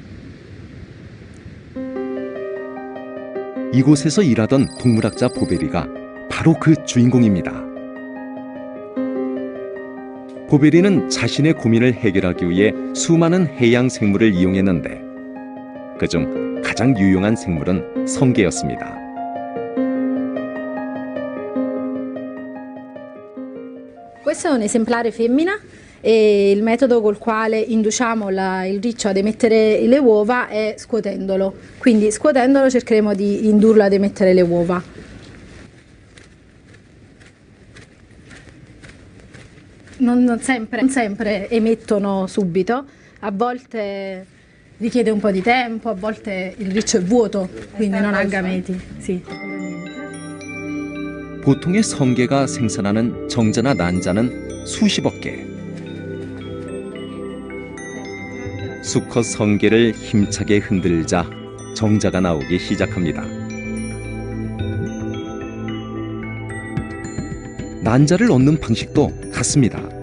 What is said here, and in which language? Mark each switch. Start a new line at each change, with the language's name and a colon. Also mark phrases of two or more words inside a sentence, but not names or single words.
Korean: 이곳에서 일하던 동물학자 보베리가 바로 그 주인공입니다. 보베리는 자신의 고민을 해결하기 위해 수많은 해양 생물을 이용했는데 그중 가장 유용한 생물은 성게였습니다.
Italian: Questo è un esemplare femmina e il metodo col quale induciamo il riccio ad emettere le uova è scuotendolo. Quindi scuotendolo cercheremo di indurlo ad emettere le uova. Non sempre emettono subito, a volte richiede un po' di tempo, a volte il riccio è vuoto, quindi non ha gameti. Sì.
Korean: 보통의 성게가 생산하는 정자나 난자는 수십억 개. 수컷 성게를 힘차게 흔들자 정자가 나오기 시작합니다. 난자를 얻는 방식도 같습니다.